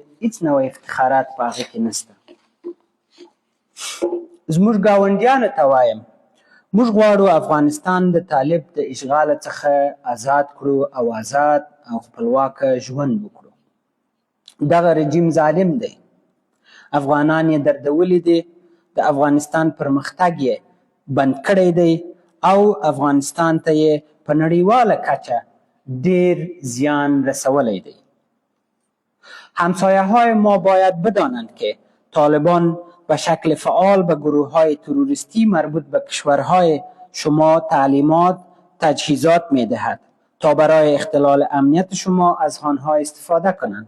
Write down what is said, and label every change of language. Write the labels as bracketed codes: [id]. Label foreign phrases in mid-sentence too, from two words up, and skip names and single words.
[ps] هیڅ نوع افتخارات په هغه کې نشته. زموږ ګاونډیانو ته وایم، موږ غواړو افغانستان د طالب د اشغال څخه آزاد کړو او آزاد او خپلواکه ژوند وکړو. دغه رژیم ظالم دی افغانان یې دردولي دي، د افغانستان پرمختګ یې بند کړی دی او افغانستان ته یې په نړیواله کچه ډیر زیان رسولی دی. [fa] همسایه های ما باید بدانند که طالبان به شکل فعال به گروه های تروریستی مربوط به کشورهای شما تعلیمات، تجهیزات می دهد تا برای اختلال امنیت شما از آنها استفاده کنند.